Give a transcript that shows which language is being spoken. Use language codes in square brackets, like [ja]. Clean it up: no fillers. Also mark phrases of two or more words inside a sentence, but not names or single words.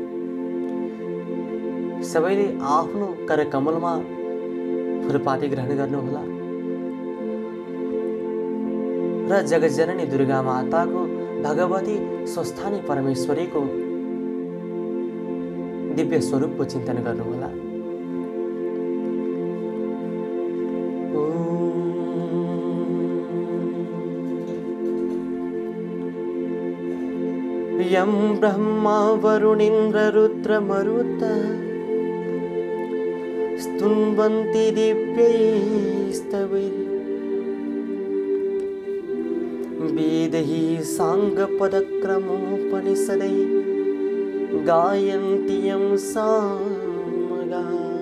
[ne] सबैले आफ्नो कर कमलमा फुलपाती ग्रहण गर्नुहोला र जगज्जननी दुर्गा माताको भगवती स्वस्थानी परमेश्वरीको दिव्य स्वरूपको चिन्तन गर्नुहोला। [sa] यं ब्रह्मा वरुणेन्द्र रुद्र मरुत स्तुन्वन्ति दिव्यैस्तवैः वेदैः साङ्गपदक्रमोपनिषदैः गायन्ति यं सामगाः।